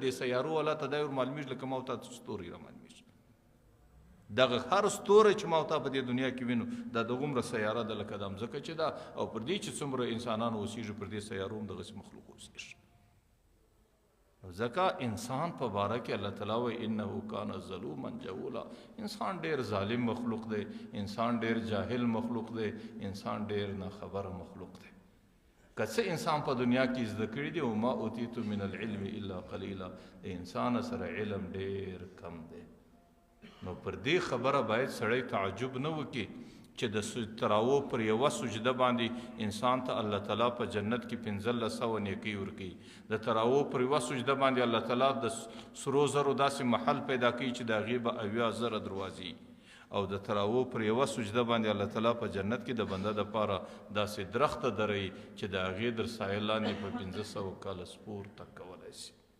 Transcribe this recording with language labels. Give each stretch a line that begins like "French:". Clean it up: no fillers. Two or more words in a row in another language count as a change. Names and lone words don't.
Pashto: د سیارو والا ته دا معلومیږي لکه ماوتات ستوري رامعلومیږي. دغه هر ستوری چې ماوتا په دې دنیا کې وینو دا دغومره سیاره ده لکه دا مځکه چې ده، او پر دې چې څومره انسانان اوسېږي پر دې سیارو هم دغسې مخلوق اوسېږي. ځکه انسان په باره کې الله تعالی وایي
Arabic: انه کان ظلوما جهولا.
Pashto: انسان ډېر ظالم مخلوق دی، انسان ډېر جاهل مخلوق دی، انسان ډېر ناخبره مخلوق دی. که څه انسان په دنیا کې زده کړي دي،
Arabic: وما اوتیتم من العلم الا قلیلا،
Pashto: د انسان سره علم ډېر کم دی. نو پر دې خبره باید سړی تعجب نه وکړي چې د تراو پر یوه سجده باندې انسان ته الله تعالی په جنت کې 1500 نیکۍ ورکوي. د تراو پر یوه سجده باندې الله تعالی د سرو زرو داسې محل پیدا کوي چې د هغې به 80,000 دروازې، او د تراو پر یوه سجده باندې الله تعالی په جنت کې د بنده دپاره داسې درخته دروي چې د هغې در سایه لاندې په 1500 کاله سپور تګ کولی شي.